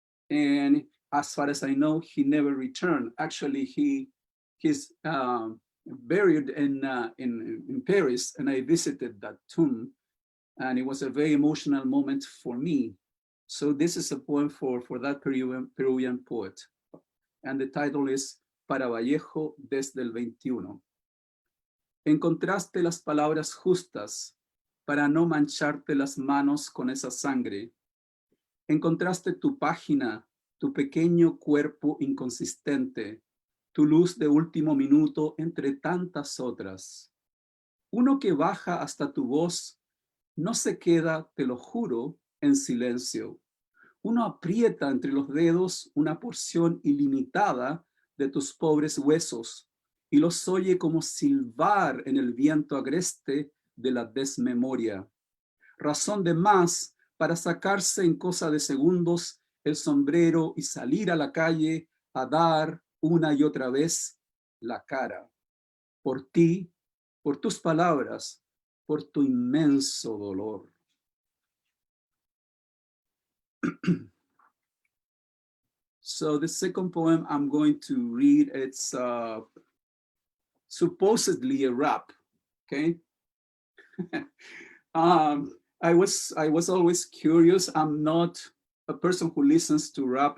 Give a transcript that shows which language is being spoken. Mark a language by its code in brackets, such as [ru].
[en] And as far as I know, he never returned. Actually, he's buried in Paris, and I visited that tomb, and it was a very emotional moment for me. So this is a poem for that Peruvian poet, and the title is [es] Para Vallejo desde el 21. Encontraste las palabras justas para no mancharte las manos con esa sangre. Encontraste tu página, tu pequeño cuerpo inconsistente, tu luz de último minuto entre tantas otras. Uno que baja hasta tu voz no se queda, te lo juro, en silencio. Uno aprieta entre los dedos una porción ilimitada de tus pobres huesos y los oye como silbar en el viento agreste de la desmemoria. Razón de más para sacarse en cosa de segundos el sombrero y salir a la calle a dar una y otra vez la cara. Por ti, por tus palabras, por tu inmenso dolor. [en] So the second poem I'm going to read, it's supposedly a rap, okay? I was always curious. I'm not a person who listens to rap.